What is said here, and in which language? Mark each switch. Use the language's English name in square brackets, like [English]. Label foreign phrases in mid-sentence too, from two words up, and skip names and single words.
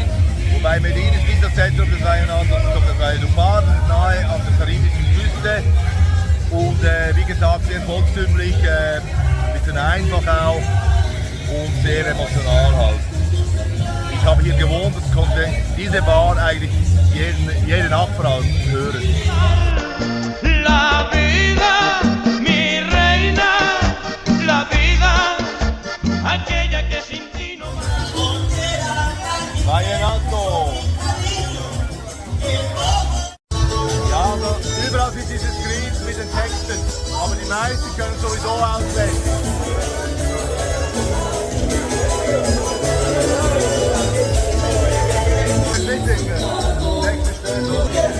[German] Wobei Medellin ist nicht das Zentrum des Vallenato, das ist doch das Valledupar, nahe an der karibischen Küste. Und wie gesagt, sehr volkstümlich, ein bisschen einfach auch und sehr emotional halt. Ich habe hier gewohnt und konnte diese Bar eigentlich jeden Nachbar hören. [Spanish] La vida, mi reina, la vida, aquella que sin ti no Vallenato! [German] Ja, also überall sind diese Screens mit den Texten, aber die meisten können sowieso auswendig. Texte stehen so.